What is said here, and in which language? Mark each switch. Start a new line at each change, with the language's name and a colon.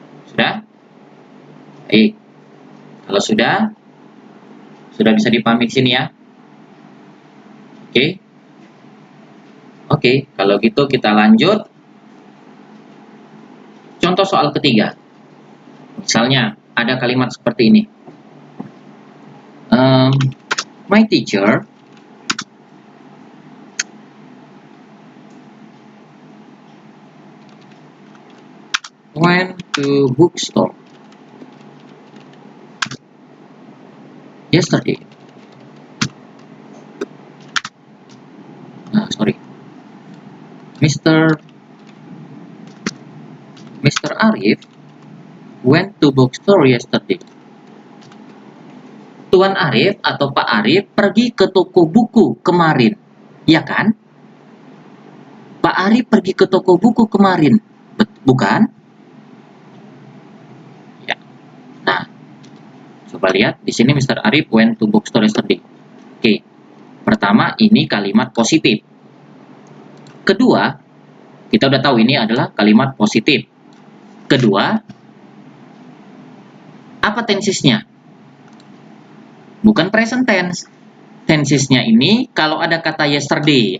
Indonesian: Sudah? Baik. Kalau sudah bisa dipahami di sini ya. Oke. Oke, kalau gitu kita lanjut. Contoh soal ketiga. Misalnya ada kalimat seperti ini.
English: My teacher went to bookstore yesterday. Sorry. Mr. Arif went to bookstore yesterday.
Indonesian: Tuan Arif atau Pak Arif pergi ke toko buku kemarin, ya kan? Pak Arif pergi ke toko buku kemarin, bukan? Ya. Nah, coba lihat di sini Mr.
English: Arif went to bookstore yesterday.
Indonesian: Oke, pertama ini kalimat positif. Kedua, kita udah tahu ini adalah kalimat positif. Kedua, apa tensesnya? Bukan present tense. Tensesnya ini kalau ada kata yesterday.